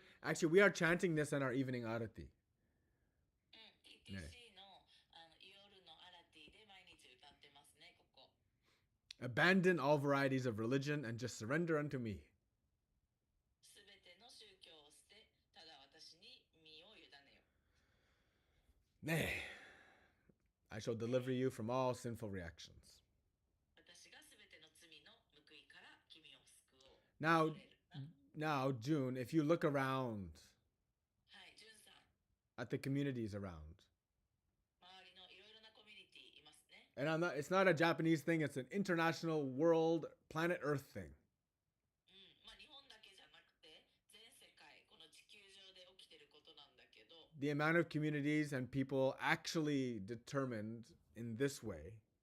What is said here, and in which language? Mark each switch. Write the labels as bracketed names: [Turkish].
[English] Actually, we are chanting this in our evening arati. [Japanese] TTC の夜のアラティで毎日歌ってますね、ここ。 [English] Abandon all varieties of religion and just surrender unto me. [Japanese] すべての宗教を捨て、ただ私に身を委ねよ。 [English] Nay, I shall deliver you from all sinful reactions. [Japanese] 私がすべての罪の報いから君を救おう。 [English] Now, [Japanese] 恐れるな。 [English] now, June, if you look around [Japanese] はい、ジュンさん、 [English] at the communities around, [Japanese] 周りのいろいろなコミュニティいますね。 [English] and it's not a Japanese thing, it's an international world, planet Earth thing. [Japanese] まあ日本だけじゃなくて、全世界、この地球上で起きてることなんだけど、 [English] The amount of communities and people actually determined in this way